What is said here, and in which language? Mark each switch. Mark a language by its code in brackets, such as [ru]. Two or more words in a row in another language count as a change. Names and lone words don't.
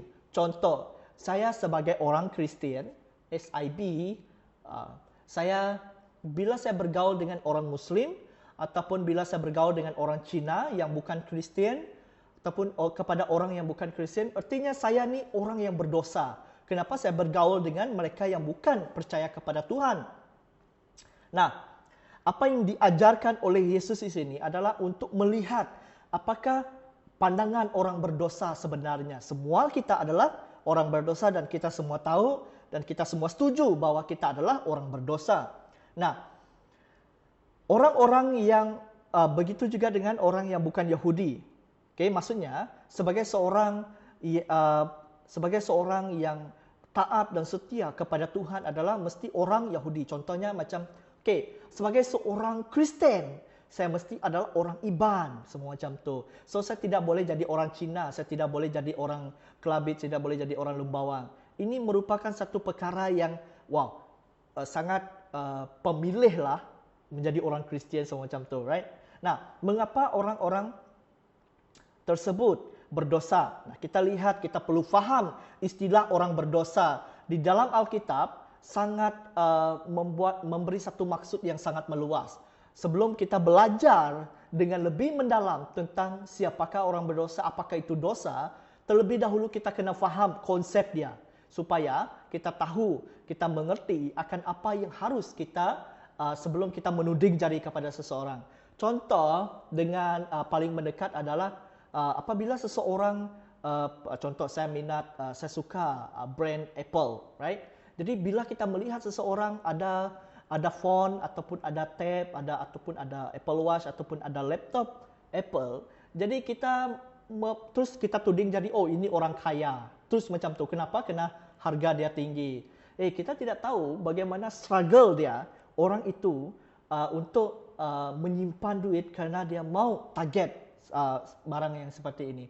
[ms] Contoh, saya sebagai orang Kristian, SIB, bila saya bergaul dengan orang Muslim ataupun bila saya bergaul dengan orang Cina yang bukan Kristian ataupun kepada orang yang bukan Kristian, artinya saya ni orang yang berdosa. Kenapa saya bergaul dengan mereka yang bukan percaya kepada Tuhan? Nah, apa yang diajarkan oleh Yesus di sini adalah untuk melihat apakah pandangan orang berdosa sebenarnya. Semua kita adalah orang berdosa dan kita semua tahu dan kita semua setuju bahwa kita adalah orang berdosa. Nah, orang-orang yang begitu juga dengan orang yang bukan Yahudi. Okay, maksudnya sebagai seorang yang taat dan setia kepada Tuhan adalah mesti orang Yahudi. Contohnya macam, sebagai seorang Kristen, saya mesti adalah orang Iban, semua macam tu. So saya tidak boleh jadi orang Cina, saya tidak boleh jadi orang Kelabit, saya tidak boleh jadi orang Lumbawang. Ini merupakan satu perkara yang sangat pemilih lah menjadi orang Kristian semua macam tu, right? Nah, mengapa orang-orang tersebut berdosa? Nah, kita lihat, kita perlu faham istilah orang berdosa di dalam Alkitab sangat memberi satu maksud yang sangat meluas. sebelum kita belajar dengan lebih mendalam tentang siapakah orang berdosa, apakah itu dosa, terlebih dahulu kita kena faham konsep dia. Supaya kita tahu, kita mengerti akan apa yang harus kita sebelum kita menuding jari kepada seseorang. Contoh dengan paling mendekat adalah apabila seseorang, contoh saya minat, saya suka brand Apple, right? Jadi bila kita melihat seseorang ada phone ataupun ada tab, ataupun ada Apple Watch ataupun ada laptop Apple, jadi terus kita tuding jadi oh ini orang kaya. Terus macam tu. Kenapa? Kerana harga dia tinggi. Kita tidak tahu bagaimana struggle dia orang itu untuk menyimpan duit kerana dia mau target barang yang seperti ini.